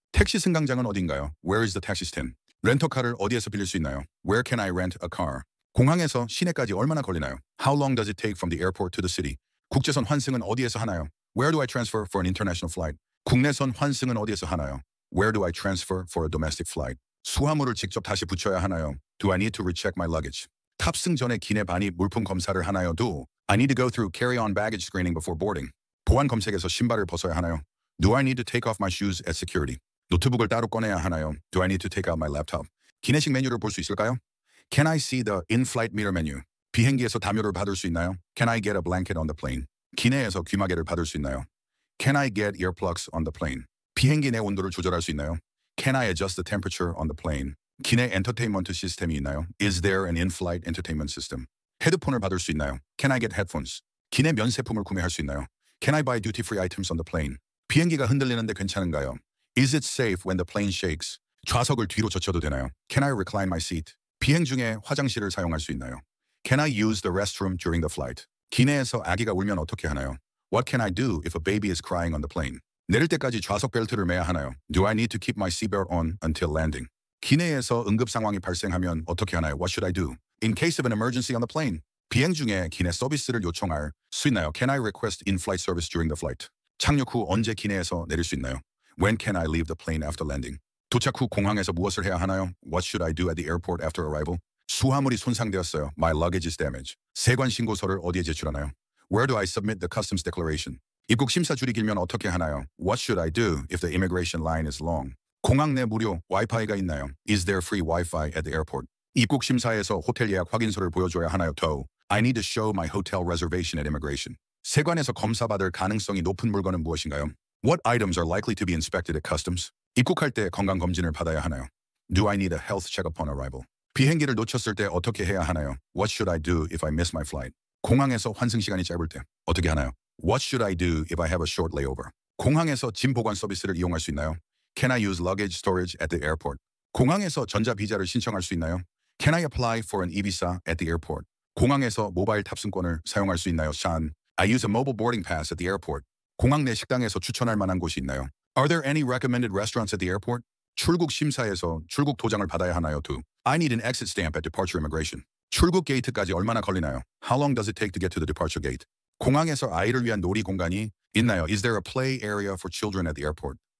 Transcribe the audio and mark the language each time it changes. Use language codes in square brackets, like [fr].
[ko] 택시 승강장은 어딘가요? [en] Where is the taxi stand? [ko] 렌터카를 어디에서 빌릴 수 있나요? [en] Where can I rent a car? [ko] 공항에서 시내까지 얼마나 걸리나요? [en] How long does it take from the airport to the city? [ko] 국제선 환승은 어디에서 하나요? [en] Where do I transfer for an international flight? [ko] 국내선 환승은 어디에서 하나요? [en] Where do I transfer for a domestic flight? [ko] 수화물을 직접 다시 붙여야 하나요? [en] Do I need to recheck my luggage? [ko] 탑승 전에 기내 반입 물품 검사를 하나요? [en] Do I need to go through carry-on baggage screening before boarding? [ko] 보안 검색에서 신발을 벗어야 하나요? [en] Do I need to take off my shoes at security? [ko] 노트북을 따로 꺼내야 하나요? [en] Do I need to take out my laptop? [ko] 기내식 메뉴를 볼 수 있을까요? [en] Can I see the in-flight meter menu? [ko] 비행기에서 담요를 받을 수 있나요? [en] Can I get a blanket on the plane? [ko] 기내에서 귀마개를 받을 수 있나요? [en] Can I get earplugs on the plane? [ko] 비행기 내 온도를 조절할 수 있나요? [en] Can I adjust the temperature on the plane? [ko] 기내 엔터테인먼트 시스템이 있나요? [en] Is there an in-flight entertainment system? [ko] 헤드폰을 받을 수 있나요? [en] Can I get headphones? [ko] 기내 면세품을 구매할 수 있나요? [en] Can I buy duty-free items on the plane? [ko] 비행기가 흔들리는데 괜찮은가요? [en] Is it safe when the plane shakes? [ko] 좌석을 뒤로 젖혀도 되나요? [en] Can I recline my seat? [ko] 비행 중에 화장실을 사용할 수 있나요? [en] Can I use the restroom during the flight? [ko] 기내에서 아기가 울면 어떻게 하나요? [en] What can I do if a baby is crying on the plane? [ko] 내릴 때까지 좌석 벨트를 매야 하나요? [en] Do I need to keep my seatbelt on until landing? [ko] 기내에서 응급 상황이 발생하면 어떻게 하나요? [en] What should I do? In case of an emergency on the plane. [ko] 비행 중에 기내 서비스를 요청할 수 있나요? [en] Can I request in-flight service during the flight? [ko] 착륙 후 언제 기내에서 내릴 수 있나요? [en] When can I leave the plane after landing? [ko] 도착 후 공항에서 무엇을 해야 하나요? [en] What should I do at the airport after arrival? [ko] 수화물이 손상되었어요. [en] My luggage is damaged. [ko] 세관 신고서를 어디에 제출하나요? [en] Where do I submit the customs declaration? [ko] 입국 심사 줄이 길면 어떻게 하나요? [en] What should I do if the immigration line is long? [ko] 공항 내 무료 와이파이가 있나요? [en] Is there free Wi-Fi at the airport? [ko] 입국 심사에서 호텔 예약 확인서를 보여줘야 하나요? [en] To, I need to show my hotel reservation at immigration. [ko] 세관에서 검사받을 가능성이 높은 물건은 무엇인가요? [en] What items are likely to be inspected at customs? [ko] 입국할 때 건강검진을 받아야 하나요? [en] Do I need a health check upon arrival? [ko] 비행기를 놓쳤을 때 어떻게 해야 하나요? [en] What should I do if I miss my flight? [ko] 공항에서 환승 시간이 짧을 때 어떻게 하나요? [en] What should I do if I have a short layover? [ko] 공항에서 짐 보관 서비스를 이용할 수 있나요? [en] Can I use luggage storage at the airport? [ko] 공항에서 전자비자를 신청할 수 있나요? [en] Can I apply for an e-visa at the airport? [ko] 공항에서 모바일 탑승권을 사용할 수 있나요? [en] Sean, I use a mobile boarding pass at the airport. [ko] 공항 내 식당에서 추천할 만한 곳이 있나요? [en] Are there any recommended restaurants at the airport? [ko] 출국 심사에서 출국 도장을 받아야 하나요? [en] To, I need an exit stamp at departure immigration. [ko] 출국 게이트까지 얼마나 걸리나요? [en] How long does it take to get to the departure gate? [ko] 공항에서 아이를 위한 놀이 공간이 있나요? [en] Is there a play area for children at the airport?